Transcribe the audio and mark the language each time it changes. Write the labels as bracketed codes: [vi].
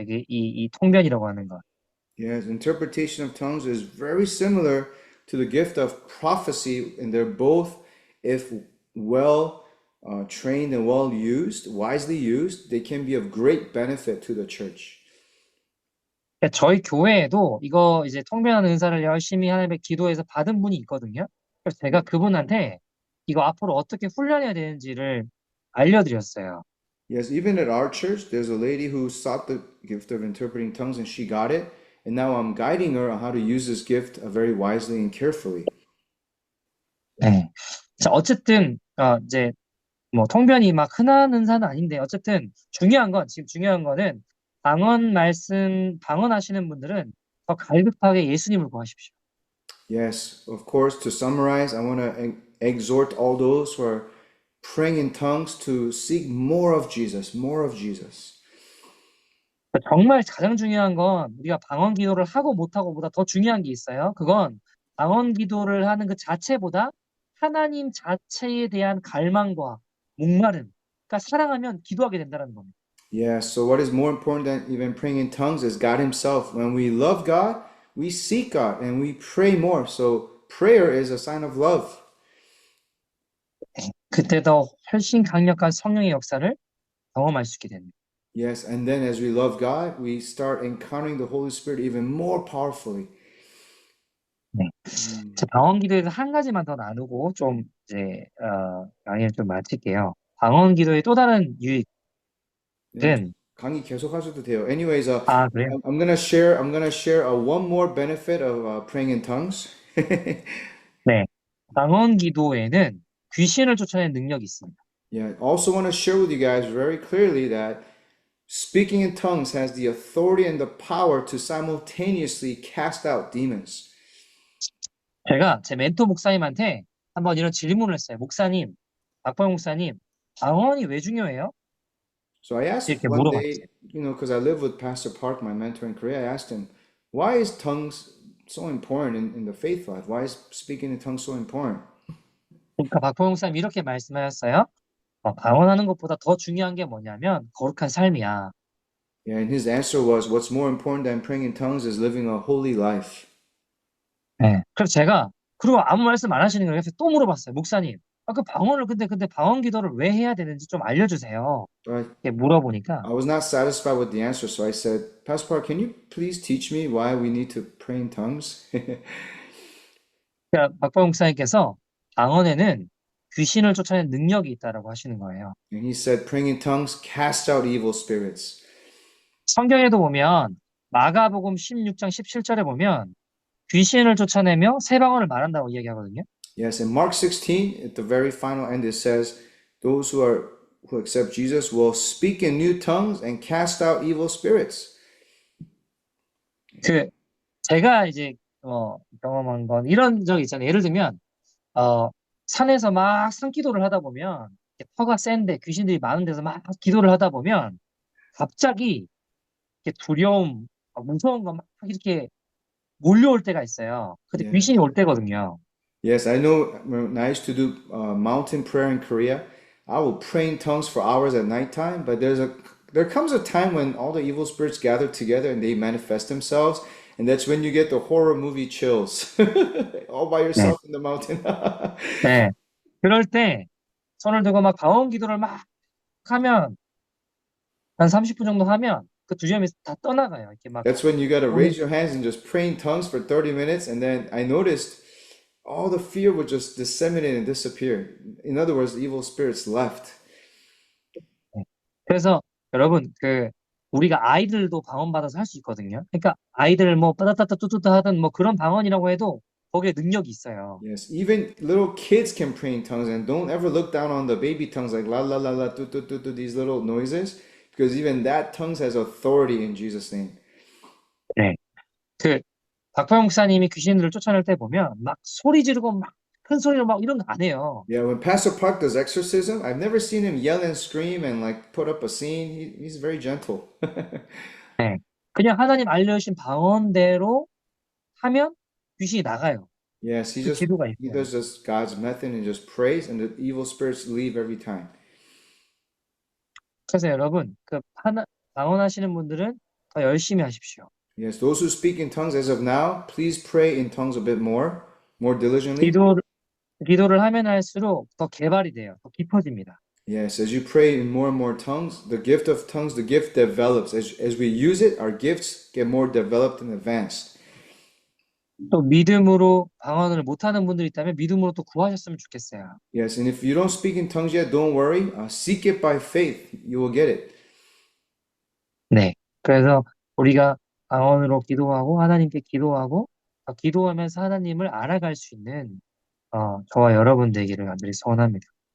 [ko] 이게 이 통변이라고 하는 건. [en] Yes, interpretation of tongues is very similar to the gift of prophecy, and they're both, if well trained and well used, wisely used, they can be of great benefit to the church. [ko] 그러니까 저희 교회에도 이거 이제 통변하는 은사를 열심히 하나님의 기도해서 받은 분이 있거든요. 그래서 제가 그분한테 이거 앞으로 어떻게 훈련해야 되는지를 알려드렸어요. [en] Yes, even at our church, there's a lady who sought the gift of interpreting tongues and she got it. And now I'm guiding her on how to use this gift very wisely and carefully. [ko] 네. 자, 어쨌든 이제 뭐 통변이 막 흔한 은사는 아닌데 어쨌든 중요한 거는 방언하시는 분들은 더 갈급하게 예수님을 구하십시오. [en] Yes, of course, to summarize, I want to exhort all those who are praying in tongues to seek more of Jesus, more of Jesus. [ko] 정말 가장 중요한 건 우리가 방언 기도를 하고 못하고보다 더 중요한 게 있어요. 그건 방언 기도를 하는 그 자체보다 하나님 자체에 대한 갈망과 목마름, 그러니까 사랑하면 기도하게 된다는 겁니다. [en] Yeah, so what is more important than even praying in tongues is God Himself. When we love God, we seek God and we pray more. So prayer is a sign of love. [ko] 그때 더 훨씬 강력한 성령의 역사를 경험할 수 있게 됩니다. [en] Yes, and then as we love God, we start encountering the Holy Spirit even more powerfully. [ko] 네. 자, 방언 기도에서 한 가지만 더 나누고 좀 이제 강의를 좀 마칠게요. 방언 기도의 또 다른 유익은 강의 계속 하셔도 돼요. Anyways, 그래요? [en] I'm gonna share one more benefit of praying in tongues. [ko] 네. 방언 기도에는 귀신을 쫓아내는 능력이 있습니다. [en] Yeah, also want to share with you guys very clearly that speaking in tongues has the authority and the power to simultaneously cast out demons. [ko] 제가 제 멘토 목사님한테 한번 이런 질문을 했어요. 목사님, 박보영 목사님, 방언이 왜 중요해요? [en] So I asked [ko] 이렇게 [en] one [ko] 물어봤어요. [en] day, because I live with Pastor Park, my mentor in Korea, I asked him, why is tongues so important in the faith life? Why is speaking in tongues so important? [ko] 그러니까 박보영 목사님 이렇게 말씀하셨어요. 방언하는 것보다 더 중요한 게 뭐냐면 거룩한 삶이야. [en] Yeah, and his answer was, what's more important than praying in tongues is living a holy life. [ko] 네. 그래서 제가 그리고 아무 말씀 안 하시는 거예요. 그래서 또 물어봤어요. 목사님, 그 방언을 근데 방언 기도를 왜 해야 되는지 좀 알려주세요. [en] But [ko] 이렇게 물어보니까 [en] I was not satisfied with the answer, so I said, Pastor Park, can you please teach me why we need to pray in tongues? [ko] 그러니까 박보영 목사님께서 방언에는 귀신을 쫓아내는 능력이 있다라고 하시는 거예요. [en] And he said, praying in tongues casts out evil spirits. [ko] 성경에도 보면 마가복음 16장 17절에 보면 귀신을 쫓아내며 새 방언을 말한다고 이야기하거든요. [en] Yes, in Mark 16, at the very final end, it says, those who accept Jesus will speak in new tongues and cast out evil spirits. [ko] 제가 이제 경험한 건 이런 적이 있잖아요. 예를 들면 산에서 막 산기도를 하다 보면 터가 센데 귀신들이 많은 데서 막 기도를 하다 보면 갑자기 이렇게 두려움, 무서운 거 막 이렇게 몰려올 때가 있어요. 근데 예. 귀신이 올 때거든요. [en] Yes, I know when I used to do mountain prayer in Korea, I will pray in tongues for hours at nighttime, but there comes a time when all the evil spirits gather together and they manifest themselves, and that's when you get the horror movie chills. All by yourself in the mountain. [ko] 네. 그럴 때 손을 들고 막 방언 기도를 막 하면 한 30분 정도 하면 그 두려움이 다 떠나가요. 이렇게 막 [en] That's when you gotta raise your hands and just pray in tongues for 30 minutes, and then I noticed all the fear would just disseminate and disappear. In other words, the evil spirits left. [ko] 그래서 여러분 우리가 아이들도 방언 받아서 할 수 있거든요. 그러니까 아이들 뭐 따따따따 뚜뚜뚜 하던 뭐 그런 방언이라고 해도 거기에 능력이 있어요. [en] Yes, even little kids can pray in tongues, and don't ever look down on the baby tongues like la la la la tu tu tu tu these little noises, because even that tongues has authority in Jesus' name. [ko] 네. 그 박파 목사님이 귀신들을 쫓아낼 때 보면 막 소리 지르고 막 큰 소리로 막 이런 거 안 해요. [en] Yeah, when Pastor Park does exorcism, I've never seen him yell and scream and like put up a scene. He's very gentle. [ko] 네. 그냥 하나님 알려주신 방언대로 하면 귀신이 나가요. [en] Yes, [ko] 그 기도가 [en] he [ko] 있어요. [en] does just God's method and just prays, and the evil spirits leave every time. [ko] 그래서 여러분, 그 방언하시는 분들은 더 열심히 하십시오. [en] Yes, those who speak in tongues as of now, please pray in tongues a bit more diligently. [ko] 기도를 하면 할수록 더 개발이 돼요. 더 깊어집니다. [en] Yes, as you pray in more tongues, the gift of tongues, the gift develops. As we use it, our gifts get more developed and advanced. [ko] 또 믿음으로 방언을 못하는 분들이 있다면 믿음으로 또 구하셨으면 좋겠어요. [en] Yes, and if you don't speak in tongues yet, don't worry. Seek it by faith. You will get it. [ko] 네. 그래서 우리가 방언으로 기도하고 하나님께 기도하고 기도하면서 하나님을 알아갈 수 있는 저와 여러분 되기를 간절히 소원합니다.